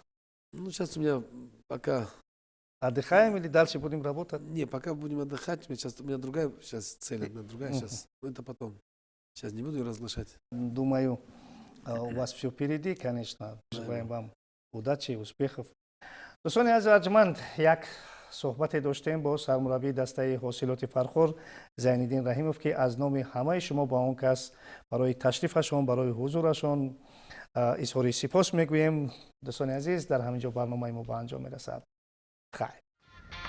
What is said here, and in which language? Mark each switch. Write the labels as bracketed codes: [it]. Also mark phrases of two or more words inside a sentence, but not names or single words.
[ru] Ну, сейчас у меня пока... Отдыхаем или дальше будем работать? Не, пока будем отдыхать. У меня другая сейчас цель, одна другая сейчас. Но это потом. Сейчас не буду разглашать. Думаю, у вас все впереди, конечно. Желаем вам удачи, успехов. [fa] دوستان عزیز ارجمند یک صحبت داشتیم با سرمربی دسته حاصلات فرخور زینالدین رحیموف که از نام همه شما با اون کس برای تشریفشون برای حضورشون اظهار سپاس میگوییم. دوستان عزیز در همینجا برنامه ما به انجام میرسد.